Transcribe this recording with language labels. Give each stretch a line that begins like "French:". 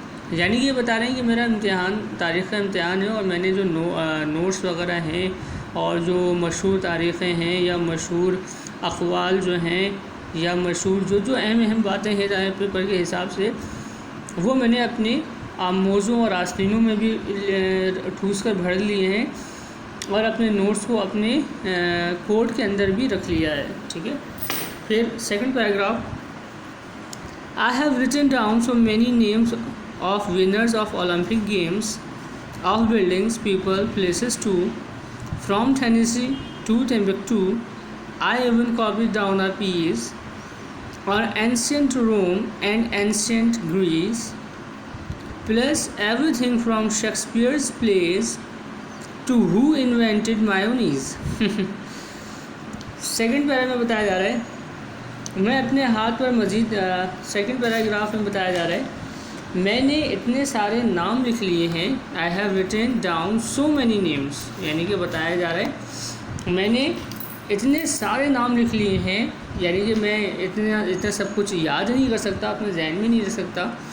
Urdu: یعنی کہ یہ بتا رہے ہیں کہ میرا امتحان تاریخ کا امتحان ہے اور میں نے جو نوٹس وغیرہ ہیں اور جو مشہور تاریخیں ہیں یا مشہور اقوال جو ہیں یا مشہور جو اہم باتیں ہیں پیپر کے حساب سے, وہ میں نے اپنے موزوں اور آستینوں میں بھی ٹھوس کر بھر لیے ہیں اور اپنے نوٹس کو اپنے کوٹ کے اندر بھی رکھ لیا ہے. ٹھیک ہے. پھر second paragraph,
English: I have written down so many names of winners of Olympic Games, of buildings, people, places too, from Tennessee to Timbuktu. I even copied down a piece on ancient Rome and ancient Greece, plus everything from Shakespeare's plays to who invented mayonnaise.
Urdu: Second پیرا میں بتایا جا رہا ہے, میں اپنے ہاتھ پر مزید second paragraph میں بتایا جا رہا ہے میں نے اتنے سارے نام لکھ لیے ہیں.
English: I have written down so many names,
Urdu: یعنی کہ بتایا جا رہا ہے میں نے اتنے سارے نام لکھ لیے ہیں, یعنی کہ میں اتنا سب کچھ یاد نہیں کر سکتا, اپنے ذہن میں نہیں رکھ سکتا.